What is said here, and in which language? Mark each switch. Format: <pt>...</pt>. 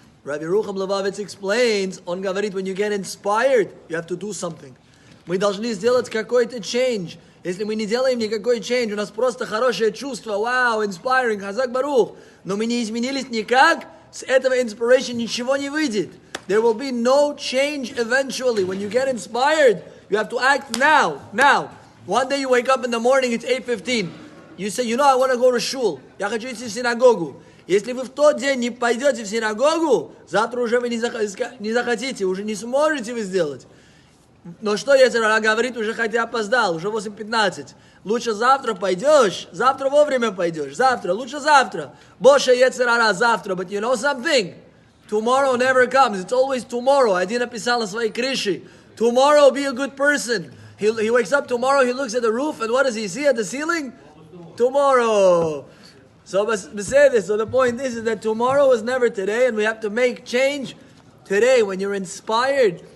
<en>Rabbi Yerucham Levavitz explains, on Gavarit, when you get inspired, you have to do something.</en> <ru>Мы должны сделать какой-то change. Если мы не делаем никакой change, у нас просто хорошее чувство, вау, inspiring,</ru> <he>хазак барух,</he> <ru>но мы не изменились никак, с этого inspiration ничего не выйдет.</ru> <en>There will be no change eventually. When you get inspired, you have to act now. Now. One day you wake up in the morning, it's 8:15. You say, you know, I want to go to shul.</en> <ru>Я хочу идти в синагогу. Если вы в тот день не пойдете в синагогу, завтра уже вы не захотите, уже не сможете вы сделать. Но что если она говорит, уже хотя опоздал, уже 8:15. Лучше завтра пойдешь, завтра вовремя пойдешь, завтра, лучше завтра. Больше Ецерара завтра,</ru> <en>but you know something? Tomorrow never comes, it's always tomorrow.</en> <ru>Один написал на своей крыше,</ru> <en>tomorrow be a good person. He wakes up tomorrow, he looks at the roof, and what does he see at the ceiling? Tomorrow. So the point is that tomorrow is never today, and we have to make change today. When you're inspired,</en>